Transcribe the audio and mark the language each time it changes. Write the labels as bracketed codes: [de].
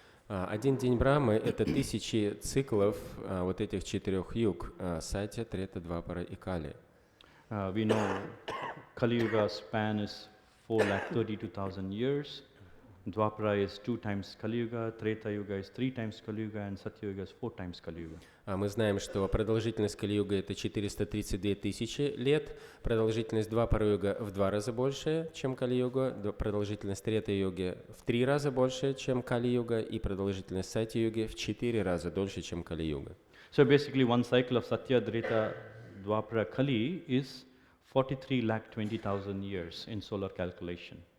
[ru] Один день Брамы — это 1000 циклов вот этих 4 юг — Сатья, Трета, Двапара и Кали. [en] We know Kali Yuga span is 432,000 years. Dwapara is 2 times Kali Yuga, Treta Yuga is 3 times Kali Yuga, and Satya Yuga is 4 times Kali Yuga. [ru] Мы знаем, что продолжительность Кали-юга — это 432 тысячи лет, продолжительность Двапара-юга в 2 раза больше, чем Кали-юга, продолжительность Трета-юги в 3 раза больше, чем Кали-юга, и продолжительность Сатья-юги в 4 раза дольше, чем Кали-юга. [en] So basically one cycle of Satya, Treta, Dwapara, Kali is 43,20,000 years in solar calculation.